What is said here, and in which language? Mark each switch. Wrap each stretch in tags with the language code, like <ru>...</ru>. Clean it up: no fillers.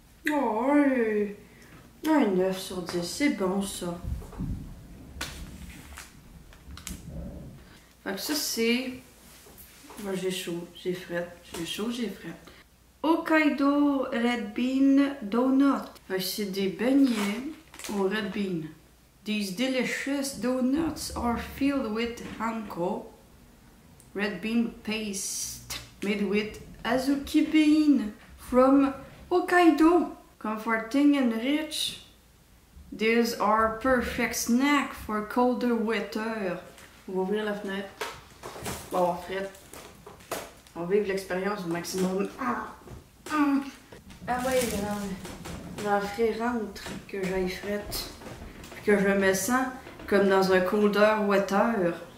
<fr>Oh, un 9 sur 10. C'est bon ça. Fait que ça, c'est... Moi, j'ai chaud, j'ai fret. J'ai chaud, j'ai fret. Hokkaido Red Bean Donut. Fait que c'est des beignets au red bean.</fr> <en>These delicious donuts are filled with hanko, red bean paste, made with azuki bean from Hokkaido. Comforting and rich. These are perfect snack for colder weather.</en> <fr>On va ouvrir la fenêtre. On va avoir fret. On va vivre l'expérience au maximum. Ah ouais, dans le frais rentre que j'aille fret. Puis que je me sens comme dans un</fr> <en>colder weather.</en>